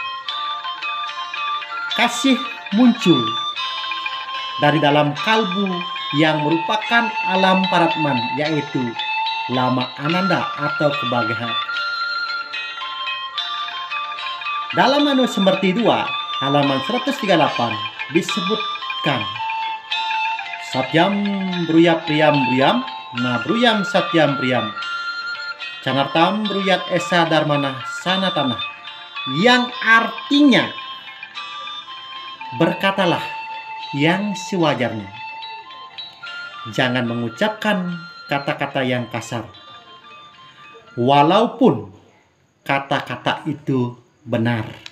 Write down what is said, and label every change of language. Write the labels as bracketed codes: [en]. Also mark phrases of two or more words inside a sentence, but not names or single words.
[id] Kasih muncul dari dalam kalbu yang merupakan alam paratman, yaitu lama ananda atau kebahagiaan. Dalam Manu Semerti 2 halaman 138 disebutkan Satyam [sa] ब्रूयात् प्रियं ब्रूयात् न ब्रूयात् सत्यं प्रियं चानृतं ब्रूयात् एष धर्मः सनातनः, [id] yang artinya berkatalah yang sewajarnya, jangan mengucapkan kata-kata yang kasar walaupun kata-kata itu benar.